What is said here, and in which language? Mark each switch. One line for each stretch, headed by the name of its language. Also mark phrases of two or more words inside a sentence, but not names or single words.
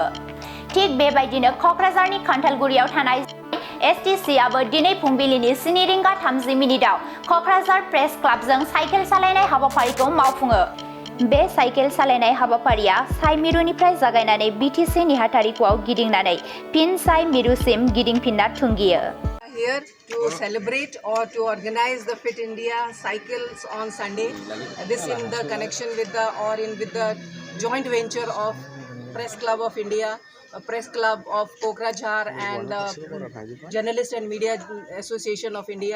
Bodo: थिग बेबायदिनो क'क्राझारनि खान्थालगुरियाव थानाय एसटिसिआबो दिनै फुंबिलिनि 7:30 क'क्राझार प्रेस क्लाबजों साइकेल सालायनाय हाबाफारिखौ मावफुङो। बे साइकेल सालायनाय हाबाफारिया साइ मिरुनिफ्राय जागायनानै बिटिसि नेहाथारिख'आव गिदिंनानै फिन साइ मिरुसिम गिदिंफिनना थुंगियो।
English: Here to celebrate or to organize the Fit India Cycles on Sunday. This in the connection with the joint venture of Press Club of India, Press Club of Kokrajhar and Journalist and Media Association of India.